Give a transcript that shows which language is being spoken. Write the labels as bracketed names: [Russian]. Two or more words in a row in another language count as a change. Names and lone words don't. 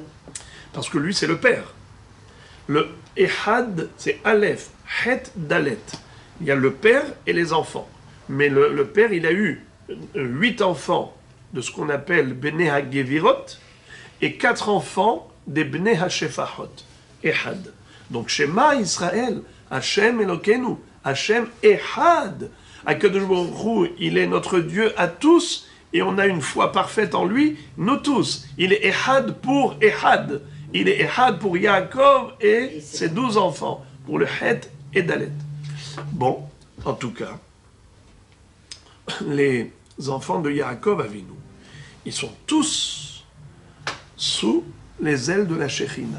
[French] Parce que lui, c'est le père. Le Ehad, c'est [Hebrew] אלף, חית, דלת. [French] Il y a le père et les enfants. Mais le père, il a eu 8 enfants de ce qu'on appelle [Hebrew] בני הגבירות [French] et 4 enfants des [Hebrew] בני השפחות. [French] Ehad. [Hebrew] Donc, שמע ישראל, ה' אלוקינו, ה' אחד. הקדוש ברוך הוא, [French] il est notre Dieu à tous et on a une foi parfaite en lui, nous tous. Il est Ehad pour Ehad. Il est Ehad pour Yaakov et ses 12 enfants, pour le Het et Dalet. Bon, en tout cas, les enfants de Yaakov Avinu, ils sont tous sous les ailes de la Shekhinah.